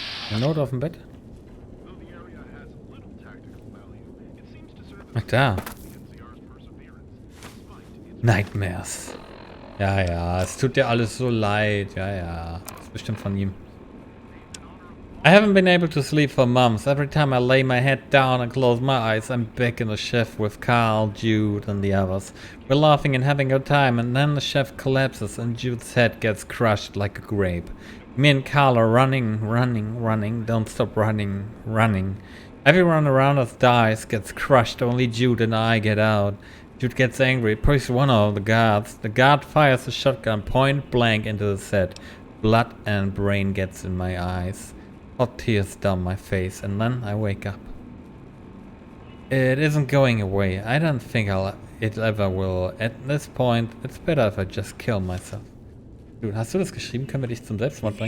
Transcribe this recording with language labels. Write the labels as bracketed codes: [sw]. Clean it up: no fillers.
[de] Eine Note auf dem Bett? Ach da. Nightmares. Ja, ja, es tut dir alles so leid. Ja, ja. Das ist bestimmt von ihm. [en] I haven't been able to sleep for months. Every time I lay my head down and close my eyes, I'm back in the chef with Carl, Jude, and the others. We're laughing and having a good time, and then the chef collapses and Jude's head gets crushed like a grape. Me and Carl are running, don't stop running. Everyone around us dies, gets crushed, only Jude and I get out. Jude gets angry, pushes one of the guards. The guard fires a shotgun point blank into the set. Blood and brain gets in my eyes. Hot tears down my face, and then I wake up. It isn't going away. I don't think it ever will. At this point, it's better if I just kill myself. [de] Dude, hast du das geschrieben? Können wir dich zum Selbstmord bringen?